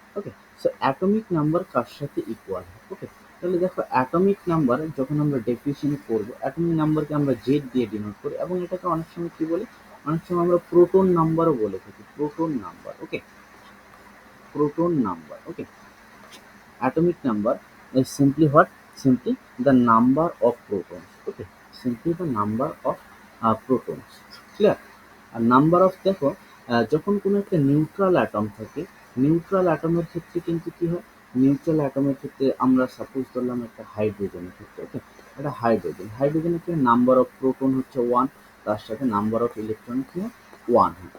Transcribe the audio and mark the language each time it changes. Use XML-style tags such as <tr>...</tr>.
<bn>ওকে, so atomic number কার সাথে equal হয়। ওকে, তাহলে দেখো অ্যাটমিক নাম্বার যখন আমরা ডেফিনিশন করবো, অ্যাটমিক নাম্বারকে আমরা জেড দিয়ে ডিনোট করি, এবং এটাকে অনেক সময় কি বলি, অনেক সময় আমরা প্রোটন নাম্বারও বলে থাকি, proton number.</bn> <en>Okay, proton number. Okay, atomic number is simply what, simply the number of protons। Okay, simply the number of protons। clear?</en> <bn>আর number of, দেখো যখন কোনো একটা নিউট্রাল অ্যাটম থাকে, নিউট্রাল অ্যাটমের ক্ষেত্রে কিন্তু কি হয়, নিউট্রাল অ্যাটমের ক্ষেত্রে আমরা সাপোজ ধরলাম একটা হাইড্রোজেনের ক্ষেত্রে। ওকে, এটা হাইড্রোজেনের ক্ষেত্রে নাম্বার অফ প্রোটন হচ্ছে 1, তার সাথে নাম্বার অফ ইলেকট্রন কি হয়, 1 হয়।</bn>